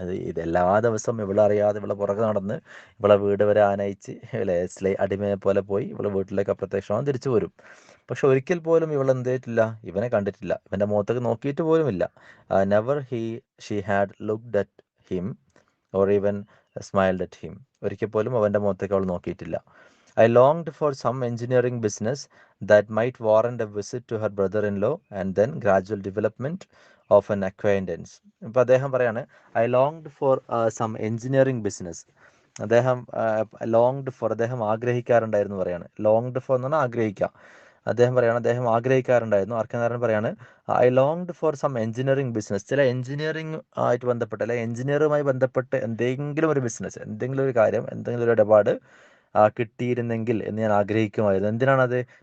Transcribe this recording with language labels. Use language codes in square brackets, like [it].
[ml] ഇത് എല്ലാ ദിവസവും ഇവളറിയാതെ ഇവളെ പുറകെ നടന്ന് ഇവളെ വീട് വരെ ആനയിച്ച് അല്ലേ, അടിമയെ പോലെ പോയി ഇവളെ വീട്ടിലേക്ക് അപ്രത്യക്ഷമാവും, തിരിച്ചു പോരും. പക്ഷെ ഒരിക്കൽ പോലും ഇവൾ എന്ത് ചെയ്തിട്ടില്ല, ഇവനെ കണ്ടിട്ടില്ല, ഇവൻ്റെ മുഖത്തേക്ക് നോക്കിയിട്ട് പോലുമില്ല. [en] Never she had looked at him or even smiled at him. [ml] ഒരിക്കൽ പോലും അവൻ്റെ മുഖത്തേക്ക് അവൾ നോക്കിയിട്ടില്ല. [en] I longed for some engineering business that might warrant a visit to her brother-in-law and then gradual development of an acquaintance. [ml] ഇപ്പോൾ അദ്ദേഹം പറയാണ്, [en] I longed for some engineering business. [ml] അദ്ദേഹം അദ്ദേഹം ആഗ്രഹിക്കാറുണ്ടായിരുന്നു പറയാണ്. ലോങ്ഡ് ഫോർ എന്ന് പറഞ്ഞാൽ ആഗ്രഹിക്കുക. അദ്ദേഹം പറയാണ് അദ്ദേഹം ആഗ്രഹിക്കാറുണ്ടായിരുന്നു. ആർക്കെന്നാരൻ പറയാണ്, [en] I longed for some engineering business. [ml] ചില എഞ്ചിനീയറിംഗ് ആയിട്ട് ബന്ധപ്പെട്ട് അല്ലെ എഞ്ചിനീയറുമായി ബന്ധപ്പെട്ട് എന്തെങ്കിലും ഒരു ബിസിനസ്, എന്തെങ്കിലും ഒരു കാര്യം, എന്തെങ്കിലും ഒരു ഇടപാട് കിട്ടിയിരുന്നെങ്കിൽ എന്ന് ഞാൻ ആഗ്രഹിക്കുമായിരുന്നു. എന്തിനാണത്?